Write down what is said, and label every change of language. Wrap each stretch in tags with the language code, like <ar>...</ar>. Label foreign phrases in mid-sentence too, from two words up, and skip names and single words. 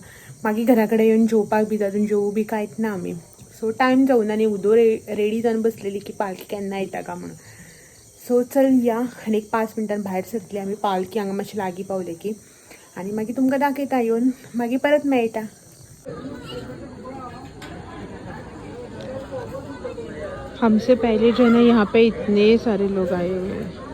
<kok>मागीर घरा कडेन येवन जेवपाक बी जाय, जेवू बी कांयच ना आमी। सो टायम जावना न्ही, उदो रेडी जावन बसलेली की पालकी केन्ना येता काय म्हणून। सो चल या, आनी एक 5 मिनटान भायर सरतली आमी, पालकी हांगा मातशें लागीं पावले की, आनी मागीर तुमकां दाखयता येवन, मागीर परत मेळटा।</kok> <hi>हमसे पहले जो है ना यहाँ पे इतने सारे लोग आए हुए हैं।</hi>